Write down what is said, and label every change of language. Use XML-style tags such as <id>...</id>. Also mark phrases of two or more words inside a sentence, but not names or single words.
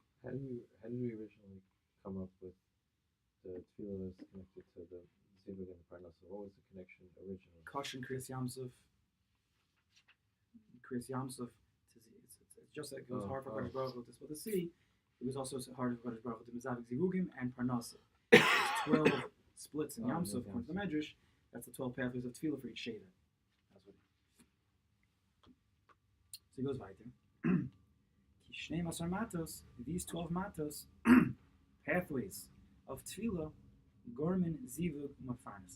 <en>How did we originally come up with the tefillah that's connected to the zivug and the parnasa? What was the connection originally?</en> <he>קשין כקריעת ים סוף. קריעת ים סוף.</he> <en>It's just like it was hard for</en> <he>קודשא בריך הוא</he> <en>to split the sea. It was also hard for</en> <he>קודשא בריך הוא</he> <en>to</en> <he>מזווג זיווגים</he> <en>and parnasa. There's 12 splits in Yamsuf according to the Medrash. That's the 12 pathways of tefillah for each sheva. That's what. So he goes weiter.</en> <he>שנים עשר מטות. These 12 matos.</he> <en>Pathways of</en> <he>תפילה, גורמין, זיווג, מפרנס.</he>